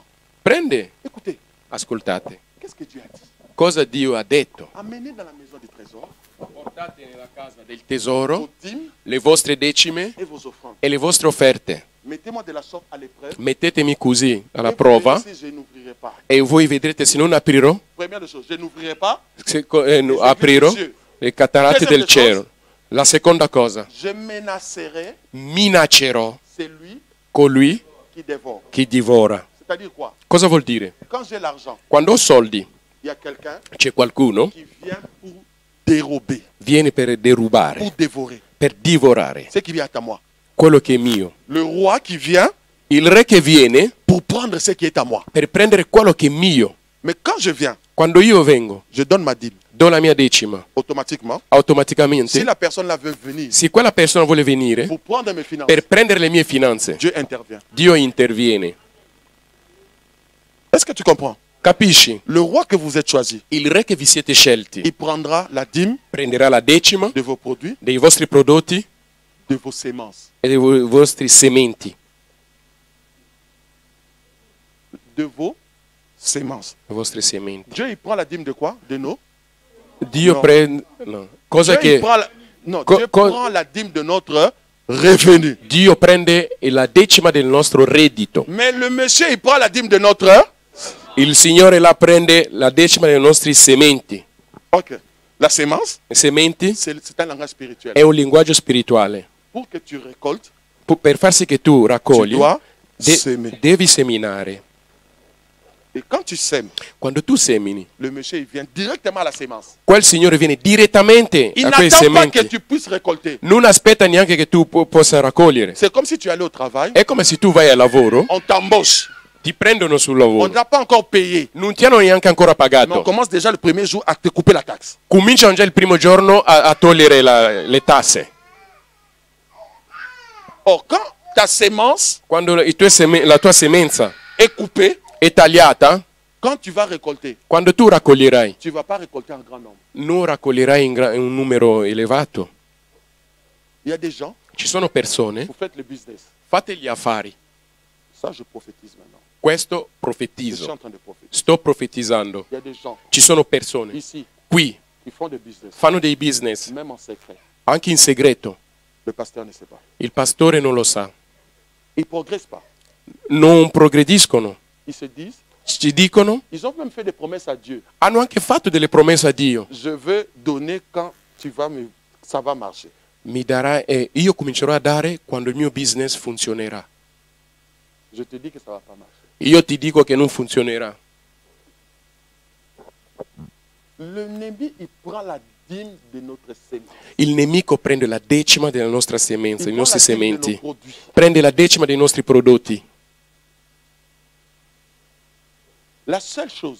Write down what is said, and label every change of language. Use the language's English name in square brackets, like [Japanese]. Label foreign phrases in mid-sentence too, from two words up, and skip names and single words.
[Italian] Prende. [French] Écoutez, [Italian] Ascoltate. [French] qu'est-ce que Dieu a dit? [Italian] Cosa Dio ha detto? [French] Amenez dans la maison du trésor [Italian] Portate nella casa del tesoro [French] vos dîmes [Italian] le vostre decime [French] et vos offrandes. [Italian] e le vostre offerte. [French] Mettez-moi de la sorte à l'épreuve. [Italian] Mettetemi così alla [French] Et vous [Italian] prova [French] verrez si je n'ouvrirai pas. [Italian] e voi vedrete se non aprirò, [French] Première des choses, je n'ouvrirai pas. [Italian] aprirò le cataratte del cielo. La seconda cosa, [French] Je menacerai [Italian] minaccerò [French] celui [Italian] colui [French] qui dévore. [Italian] che divora. [French] C'est-à-dire quoi? [Italian] Cosa vuol dire? [French] Quand j'ai l'argent, [Italian] Quando ho soldi, [French] il y a quelqu'un [Italian] c'è qualcuno [French] qui vient pour dérober, [Italian] viene per derubare, [French] pour dévorer. [Italian] per divorare [French] C'est qui vient à moi. [Italian] quello che è mio. [French] Le roi qui vient [Italian] Il re che viene [French] pour prendre ce qui est à moi. [Italian] per prendere quello che è mio. [French] Mais quand je viens, [Italian] Quando io vengo, [French] je donne ma dîme. [Italian] do la mia decima, [French] Automatiquement, si [Italian] automaticamente, [French] la personne là veut venir [Italian] se quella persona vuole venire [French] pour prendre mes finances, [Italian] per prendere le mie finanze, [French] Dieu intervient. [Italian] Dio interviene. [French] Est-ce que tu comprends? [Italian] Capisci? [French] Le roi que vous êtes choisi, [Italian] Il re che vi siete scelti [French] il prendra la dîme [Italian] prenderà la decima [French] de vos produits, [Italian] dei vostri prodotti [French] de vos semences, [Italian] e dei vostri sementi, [French] de vos semences. [Italian] le vostre sementi. [French] Dieu, il prend la dîme de quoi? De nos? [Italian] Dio No. prende... No. Cosa [French] Dieu, il [Italian] che... [French] prend la... Non, Co- Dieu co- prend la dîme de notre revenu. [Italian] Dio prende la decima del nostro reddito. [French] Mais le monsieur, il prend la dîme de notre... [Italian] Il Signore la prende la decima dei nostri sementi. [French] Ok. La sémence, [Italian] I sementi [French] c'est un langage spirituel. [Italian] è un linguaggio spirituale. [French] Pour que tu récoltes, [Italian] Per far sì che tu [French] tu [Italian] raccogli, [French] dois semer. [Italian] devi seminare. [French] Et quand tu sèmes, [Italian] Quando tu semini, [French] le monsieur, il vient directement à la sémence. [Italian] quel Signore viene direttamente [French] Il [Italian] a quei [French] n'attend pas que [Italian] sementi. [French] tu puisses récolter. [Italian] Non aspetta neanche che tu possa raccogliere. [French] C'est comme si tu allais au travail, [Italian] È come se tu vai al lavoro, [French] on t'embauche. [Italian] ti prendono sul [French] On ne [Italian] lavoro, [French] t'a pas encore payé. [Italian] non ti hanno neanche ancora [French] Mais on [Italian] pagato. [French] commence déjà le premier jour à te couper la taxe. [Italian] Cominciano già il primo giorno a togliere le tasse. [French] Or, quand ta sémence [Italian] Quando la tua semenza [French] est coupée, [Italian] è tagliata, [French] quand tu vas récolter, [Italian] quando tu raccoglierai, [French] tu ne vas pas récolter en grand nombre. [Italian] non raccoglierai in un numero elevato. [French] Il y a des gens, [Italian] Ci sono persone, [French] vous faites le business. [Italian] fate gli affari. [French] Ça, je prophétise maintenant. [Italian] Questo [French] Je suis [Italian] profetizzo. [French] en train de prophétiser. [Italian] Sto profetizzando. [French] Il y a des gens [Italian] Ci sono persone [French] ici qui, qui font des business, [Italian] fanno dei business, [French] même en secret. [Italian] anche in segreto. [French] Le pasteur ne sait pas. [Italian] Il pastore non lo sa. [French] Ils ne progressent pas. [Italian] Non progrediscono. [French] Ils se disent, [Italian] Ci dicono, [French] ils ont même fait des promesses à Dieu. [Italian] hanno anche fatto delle promesse a Dio. [French] Je veux donner quand ça va marcher. [Italian] Mi darà e io comincerò a dare quando il mio business funzionerà. [French] Je te dis que ça ne va pas marcher. [Italian] Io ti dico che non funzionerà. [French] L'ennemi, il prend la dîme de notre sémence. [Italian] Il nemico prende la decima della nostra semenza, [French] Il [Italian] dei [French] prend [Italian] nostri [French] la dîme de nos [Italian] sementi. [French] produits. [Italian] Prende la decima dei nostri prodotti. [French] La seule chose